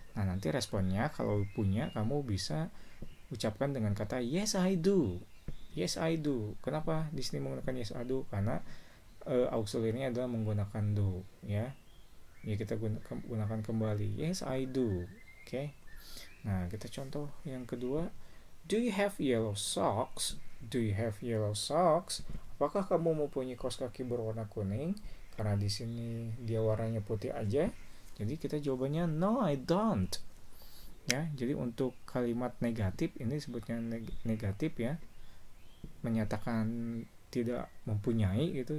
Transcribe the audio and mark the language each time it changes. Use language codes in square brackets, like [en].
[id] Nah, nanti responnya kalau punya, kamu bisa ucapkan dengan kata [en] yes I do. Yes I do. [id] Kenapa di sini menggunakan [en] yes I do? [id] Karena auxiliary-nya adalah menggunakan do, ya. Ya, kita gunakan kembali. [en] Yes I do. [id] Oke. Nah, kita contoh yang kedua. [en] Do you have yellow socks? Do you have yellow socks? [id] Apakah kamu mempunyai kaos kaki berwarna kuning? Karena di sini dia warnanya putih aja. Jadi kita jawabannya [en] no I don't. [id] Ya, jadi untuk kalimat negatif ini sebutnya negatif ya. Menyatakan tidak mempunyai gitu.